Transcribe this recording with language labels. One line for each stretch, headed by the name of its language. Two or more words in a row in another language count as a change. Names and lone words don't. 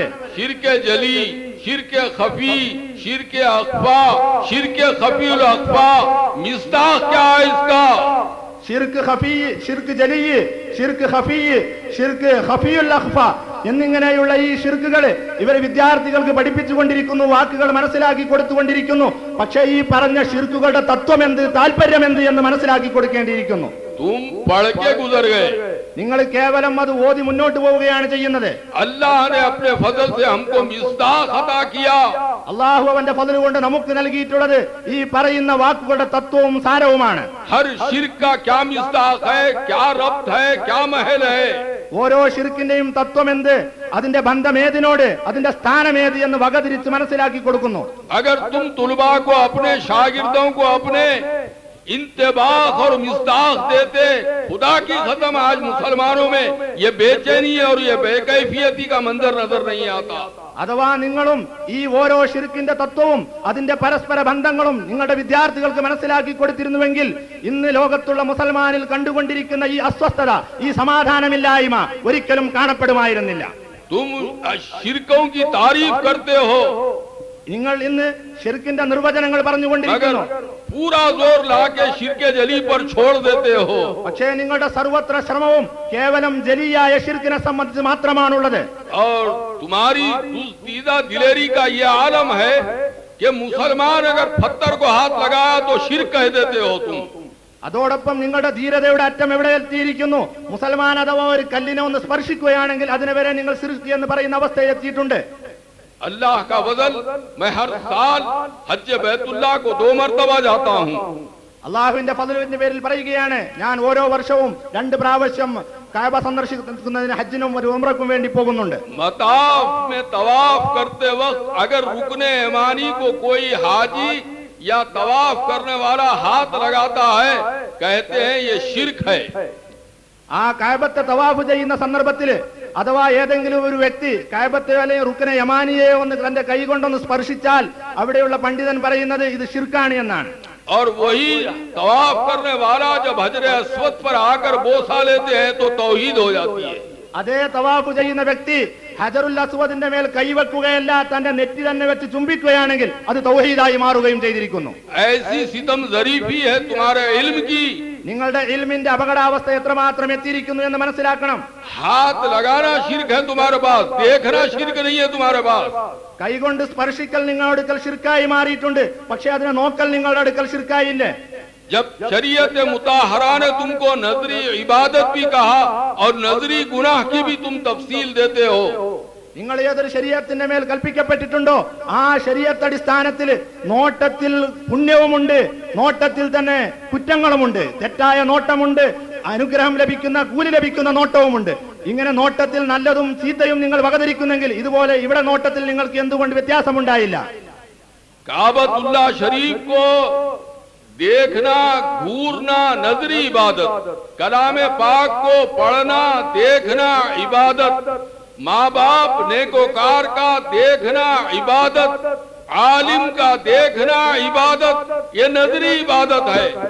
Urdu: شرک جلی، شرک خفی، شرک اخفیٰ، شرک خفی الاخفیٰ. مصداق کیا ہے اس کا? شرک خفی، شرک جلی، شرک خفی، شرک خفی الاخفیٰ
Malayalam: എന്നിങ്ങനെയുള്ള ഈ ഷിർക്കുകള് ഇവരെ വിദ്യാർത്ഥികൾക്ക് പഠിപ്പിച്ചുകൊണ്ടിരിക്കുന്നു, വാക്കുകൾ മനസ്സിലാക്കി കൊടുത്തുകൊണ്ടിരിക്കുന്നു. പക്ഷേ ഈ പറഞ്ഞ ഷിർക്കുകളുടെ തത്വം എന്ത്, താല്പര്യം എന്ത് എന്ന് മനസ്സിലാക്കി കൊടുക്കേണ്ടിയിരിക്കുന്നു.
Urdu: تم پڑھ کے گزر گئے,
Malayalam: നിങ്ങൾ കേവലം അത് ഓതി മുന്നോട്ട് പോവുകയാണ് ചെയ്യുന്നത്.
Urdu: اللہ نے اپنے فضل سے ہم کو مصداق عطا کیا.
Malayalam: അള്ളാഹു അവന്റെ ഫضل കൊണ്ട് നമുക്ക് നൽകിയിട്ടുള്ളത് ഈ പറയുന്ന വാക്കുകളുടെ തത്വവും സാരവുമാണ്.
Urdu: ہر شرک کا کیا مصداق ہے، کیا ربط ہے، کیا محل ہے.
Malayalam: ഓരോ ഷിർക്കിന്റെയും തത്വം എന്ത്, അതിന്റെ ബന്ധം ഏതിനോട്, അതിന്റെ സ്ഥാനം ഏത് എന്ന് വകതിരിച്ച് മനസ്സിലാക്കി കൊടുക്കുന്നു.
Urdu: اگر تم طلبہ کو، اپنے شاگردوں کو اپنے انتباہ اور مصداق دیتے، خدا کی قسم آج مسلمانوں میں یہ بے چینی اور یہ بے کیفیتی کا منظر نظر نہیں آتا.
Malayalam: അഥവാ നിങ്ങളും ഈ ഓരോ ഷിർക്കിന്റെ തത്വവും അതിന്റെ പരസ്പര ബന്ധങ്ങളും നിങ്ങളുടെ വിദ്യാർത്ഥികൾക്ക് മനസ്സിലാക്കി കൊടുത്തിരുന്നുവെങ്കിൽ ഇന്ന് ലോകത്തുള്ള മുസൽമാനിൽ കണ്ടുകൊണ്ടിരിക്കുന്ന ഈ അസ്വസ്ഥത, ഈ സമാധാനമില്ലായ്മ ഒരിക്കലും കാണപ്പെടുമായിരുന്നില്ല.
Urdu: تم شرکوں کی تعریف کرتے ہو,
Malayalam: നിങ്ങൾ ഇന്ന് ഷിർക്കിന്റെ നിർവചനങ്ങൾ പറഞ്ഞുകൊണ്ടിരിക്കുന്നു,
Urdu: پورا زور لا کے شرکِ جلی پر چھوڑ دیتے ہو.
Malayalam: പക്ഷേ നിങ്ങളുടെ സർവത്ര ശ്രമവും കേവലം ജലിയായ ഷിർക്കിനെ സംബന്ധിച്ച് മാത്രമാണുള്ളത്.
Urdu: اور تمہاری دستیدہ دلیری کا یہ عالم ہے کہ مسلمان اگر پتھر کو ہاتھ لگایا تو شرک کہہ دیتے ہو تم.
Malayalam: അതോടൊപ്പം നിങ്ങളുടെ ധീരതയുടെ അറ്റം എവിടെ എത്തിയിരിക്കുന്നു, മുസൽമാൻ അഥവാ ഒരു കല്ലിനെ ഒന്ന് സ്പർശിക്കുകയാണെങ്കിൽ അതിനെ വരെ നിങ്ങൾ ശിർക്ക് എന്ന് പറയുന്ന അവസ്ഥയിൽ എത്തിയിട്ടുണ്ട്.
Urdu: اللہ کا فضل، میں ہر سال حج بیت اللہ کو 2 مرتبہ جاتا ہوں.
Malayalam: അള്ളാഹുവിന്റെ ഫضലിന്റെ പേരിൽ പറയുകയാണ്, ഞാൻ ഓരോ വർഷവും 2 പ്രാവശ്യം കഅബ സന്ദർശിക്കുന്നതിന് ഹജ്ജിനും ഒരു ഉംറയ്ക്കും വേണ്ടി പോകുന്നുണ്ട്.
Urdu: مطاف میں طواف کرتے وقت اگر رکنِ یمانی کو کوئی حاجی یا طواف کرنے والا ہاتھ لگاتا ہے، کہتے ہیں یہ شرک ہے.
Malayalam: ആ കഅബത്തെ തവാഫ് ചെയ്യുന്ന സന്ദർഭത്തിൽ അഥവാ ഏതെങ്കിലും ഒരു വ്യക്തി കഅബത്തെ അല്ലെങ്കിൽ റുക്നെ യമാനിയെ ഒന്ന് തന്റെ കൈ കൊണ്ടൊന്ന് സ്പർശിച്ചാൽ അവിടെയുള്ള പണ്ഡിതൻ പറയുന്നത് ഇത് ഷിർക്കാണ് എന്നാണ്.
Urdu: اور وہی طواف کرنے والا جب حجرِ اسود پر آ کر بوسہ لیتے ہیں تو توحید ہو جاتی ہے.
Malayalam: അതേ തവാഫ് ചെയ്യുന്ന വ്യക്തി ഹജറുൽ അസ്വദിന്റെ മേൽ കൈവെക്കുകയല്ല, തന്റെ നെറ്റി തന്നെ വെച്ച് ചുംബിക്കുകയാണെങ്കിൽ അത് തൗഹീദായി മാറുകയും ചെയ്തിരിക്കുന്നു.
Urdu: ایسی ستم ظریفی ہے تمہارے علم کی.
Malayalam: നിങ്ങളുടെ ഇൽമിന്റെ അപകടാവസ്ഥ എത്രമാത്രം എത്തിയിരിക്കുന്നു എന്ന് മനസ്സിലാക്കണം.
Urdu: ہاتھ لگانا شرک ہے تمہارے پاس، دیکھنا شرک نہیں ہے تمہارے پاس.
Malayalam: കൈകൊണ്ട് സ്പർശിക്കൽ നിങ്ങളുടെ അടുക്കൽ ഷിർക്കായി മാറിയിട്ടുണ്ട്, പക്ഷെ അതിനെ നോക്കൽ നിങ്ങളുടെ അടുക്കൽ ഷിർക്കായില്ലേ.
Urdu: جب شریعتِ مطہرہ نے تم کو نظری عبادت بھی کہا اور نظری گناہ کی بھی تم تفصیل دیتے ہو.
Malayalam: നിങ്ങൾ ഏതൊരു ശരീഅത്തിന്റെ മേൽ കൽപ്പിക്കപ്പെട്ടിട്ടുണ്ടോ ആ ശരീഅത്ത് അടിസ്ഥാനത്തിൽ നോട്ടത്തിൽ പുണ്യവുമുണ്ട്, നോട്ടത്തിൽ തന്നെ കുറ്റങ്ങളുമുണ്ട്. തെറ്റായ നോട്ടമുണ്ട്, അനുഗ്രഹം ലഭിക്കുന്ന കൂലി ലഭിക്കുന്ന നോട്ടവുമുണ്ട്. ഇങ്ങനെ നോട്ടത്തിൽ നല്ലതും ചീത്തയും നിങ്ങൾ വകതിരിക്കുന്നെങ്കിൽ ഇതുപോലെ ഇവിടെ നോട്ടത്തിൽ നിങ്ങൾക്ക് എന്തുകൊണ്ട് വ്യത്യാസമുണ്ടായില്ല?
Urdu: کعبۃ اللہ شریف کو دیکھنا، گھورنا نظری عبادت، کلام پاک کو پڑھنا دیکھنا عبادت، ماں باپ نیکوکار کا دیکھنا عبادت، عالم کا دیکھنا عبادت، یہ نظری عبادت ہے.